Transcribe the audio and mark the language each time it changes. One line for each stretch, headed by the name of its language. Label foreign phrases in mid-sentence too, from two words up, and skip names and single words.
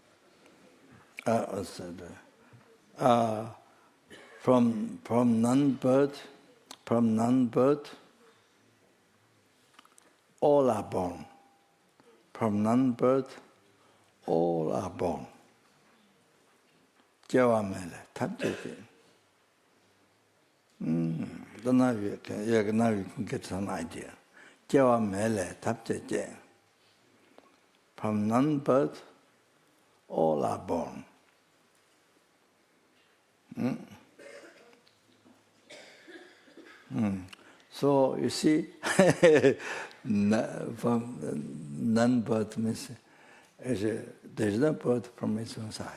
English: From non-birth, all are born. From non-birth, all are born.
Tibetan: Kyawa mele, tabjeke.
English: Now you can get some idea.
Tibetan: Kyawa mele, tabjeke.
English: From non-birth, all are born. So you see, from non-birth means there is no birth from its own side.